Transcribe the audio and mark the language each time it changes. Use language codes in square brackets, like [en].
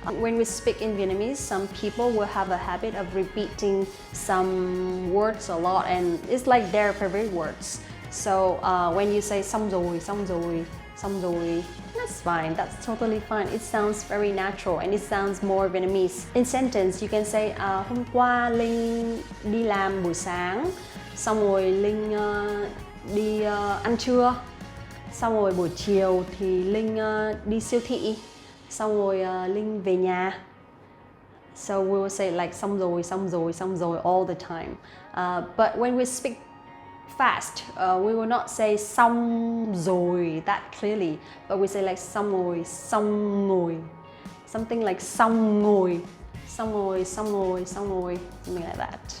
[en] When we speak in Vietnamese, some people will have a habit of repeating some words a lot, and it's like their favorite words. So when you say [vi] xong rồi, xong rồi, xong rồi, [en] that's fine, that's totally fine. It sounds very natural and it sounds more Vietnamese. In sentence, you can say [vi] hôm qua Linh đi làm buổi sáng, xong rồi Linh đi ăn trưa, xong rồi buổi chiều thì Linh đi siêu thị, xong rồi Linh về nhà. [en] So we will say like [vi] xong rồi, xong rồi, xong rồi [en] all the time. But when we speak fast, we will not say [vi] xong rồi [en] that clearly, but we say like [vi] xong rồi, xong rồi, [en] something like [vi] xong rồi, xong rồi, [en] xong rồi, xong rồi, something like that.